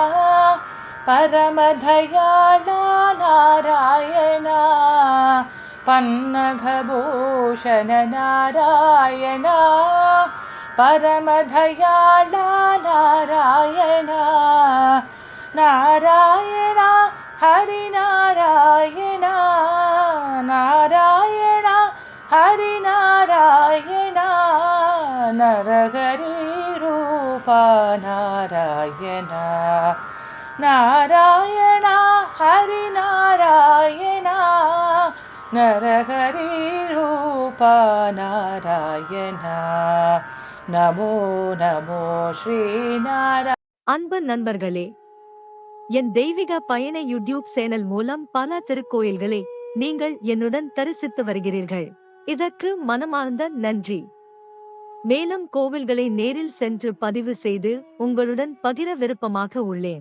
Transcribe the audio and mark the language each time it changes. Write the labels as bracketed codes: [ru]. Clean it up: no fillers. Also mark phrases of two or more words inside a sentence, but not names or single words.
[sa] परमदयाला नारायण पन्नगभूषण नारायण परमदयाला नारायण नारायण हरिनारायण नारायण हरिनारायण नरहरिरूपा नारायण नारायण हरिनारायण नरहरिरूपा नारायण नमो नमो श्रीनारायण. [ta] அன்பு நண்பர்களே, என் தெய்வீக பயண யூடியூப் சேனல் மூலம் பல திருக்கோயில்களை நீங்கள் என்னுடன் தரிசித்து வருகிறீர்கள். இதற்கு மனமார்ந்த நன்றி. மேலும் கோவில்களை நேரில் சென்று பதிவு செய்து உங்களுடன் பகிர விருப்பமாக உள்ளேன்.